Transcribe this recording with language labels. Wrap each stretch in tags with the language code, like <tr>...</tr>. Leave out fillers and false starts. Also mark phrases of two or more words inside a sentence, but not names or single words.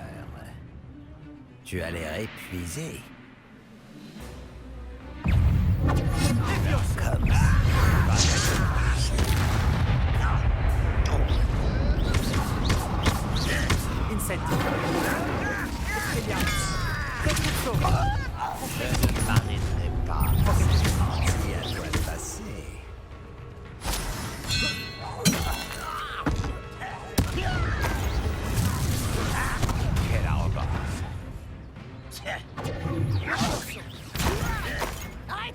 <fr>Tu as l'air épuisé. Comme ça. Incendio. Expelliarmus. Repulso. Je ne m'arrêterai pas. Si à toi de passer. Quelle arrogance. Arrête!</fr>